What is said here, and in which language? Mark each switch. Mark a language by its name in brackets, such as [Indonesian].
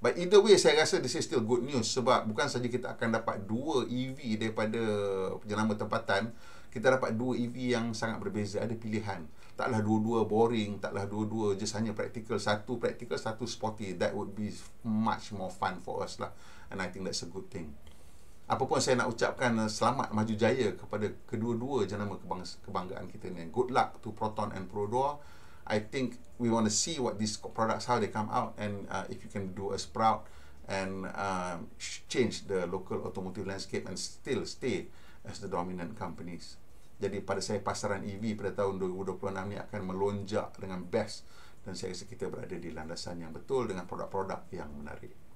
[English] But either way, [Malay] saya rasa [English] this is still good news, [Malay] sebab bukan saja kita akan dapat dua EV daripada jenama tempatan, kita dapat dua EV yang sangat berbeza, ada pilihan. Taklah dua-dua boring, taklah dua-dua just hanya practical, satu practical, satu sporty. [English] That would be much more fun for us lah. And I think that's a good thing. [Malay] Apapun saya nak ucapkan selamat maju jaya kepada kedua-dua jenama kebanggaan kita ni. [English] Good luck to Proton and Pro 2. I think we want to see what these products, how they come out, and if you can do us proud and change the local automotive landscape and still stay as the dominant companies. [Malay] Jadi pada saya, pasaran EV pada tahun 2026 ni akan melonjak dengan best, dan saya rasa kita berada di landasan yang betul dengan produk-produk yang menarik.